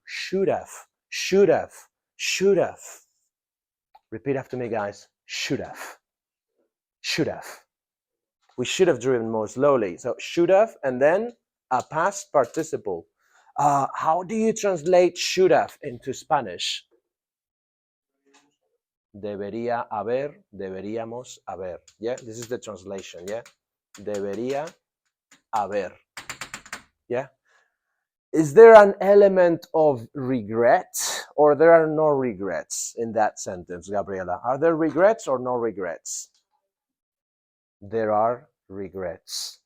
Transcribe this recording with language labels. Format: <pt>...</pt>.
<en>Should have. Should have. Should have. Repeat after me, guys. Should have. Should have. We should have driven more slowly. So should have, and then a past participle. How do you translate should have into Spanish?</en> <es>Debería haber, deberíamos haber.</es> <en>Yeah, this is the translation. Yeah,</en> <es>debería haber.</es> <en>Yeah. Is there an element of regret, or there are no regrets in that sentence, Gabriela? Are there regrets or no regrets? There are regrets.</en>